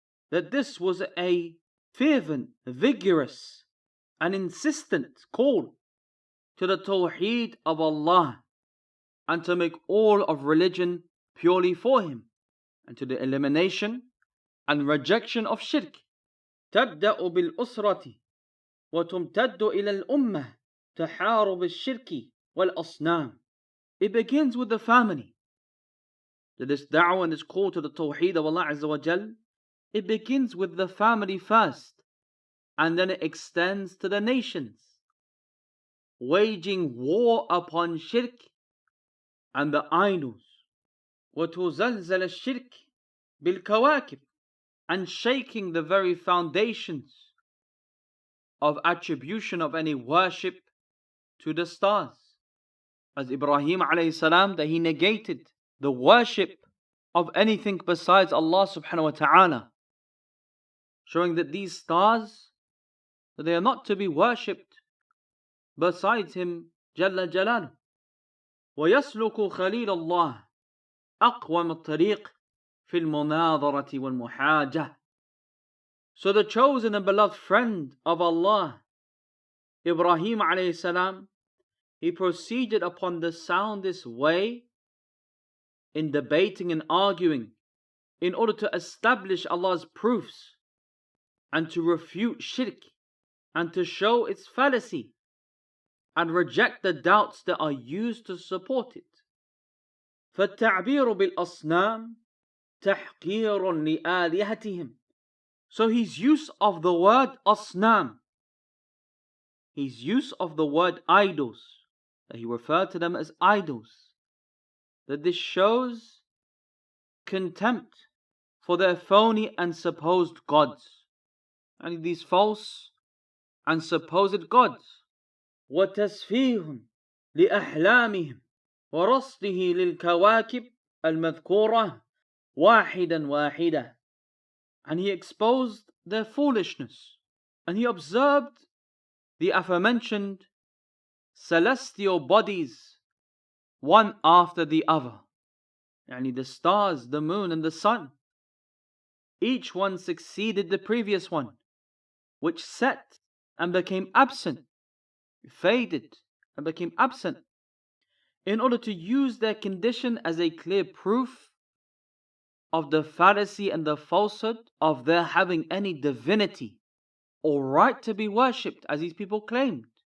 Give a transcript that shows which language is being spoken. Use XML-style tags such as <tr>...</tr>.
<en>That this was a fervent, vigorous and insistent call to the tawheed of Allah and to make all of religion purely for him, and to the elimination and rejection of shirk.</en> <ar>تبدأ بالأسرة وتمتد إلى الأمة تحارب الشرك والأصنام.</ar> <en>It begins with the family. This da'wah and this call to the tawheed of Allah Azza wa Jal, it begins with the family first, and then it extends to the nations, waging war upon shirk and the idols.</en> <ar>وتزلزل الشرك بالكواكب,</ar> <en>and shaking the very foundations of attribution of any worship to the stars. As Ibrahim alayhi salam, that he negated the worship of anything besides Allah subhanahu wa ta'ala, showing that these stars, that they are not to be worshipped besides him Jalla Jalaluh.</en> <ar>ويسلك خليل الله أقوم الطريق في المناظرة والمحاجة.</ar> <en>So the chosen and beloved friend of Allah, Ibrahim alayhi salam, he proceeded upon the soundest way in debating and arguing in order to establish Allah's proofs and to refute shirk and to show its fallacy and reject the doubts that are used to support it.</en> <ar>فالتعبير بالأصنام تحقير لآلهتهم.</ar> <en>So his use of the word asnam, his use of the word idols, that he referred to them as idols, that this shows contempt for their phony and supposed gods, and these false and supposed gods.</en> <ar>وتسفيه لأحلامهم ورصده للكواكب المذكورة واحدا واحدا.</ar> <en>And he exposed their foolishness, and he observed the aforementioned celestial bodies one after the other, yani the stars, the moon and the sun. Each one succeeded the previous one, which set and became absent, faded and became absent, in order to use their condition as a clear proof of the fallacy and the falsehood of their having any divinity or right to be worshipped, as these people claimed.</en>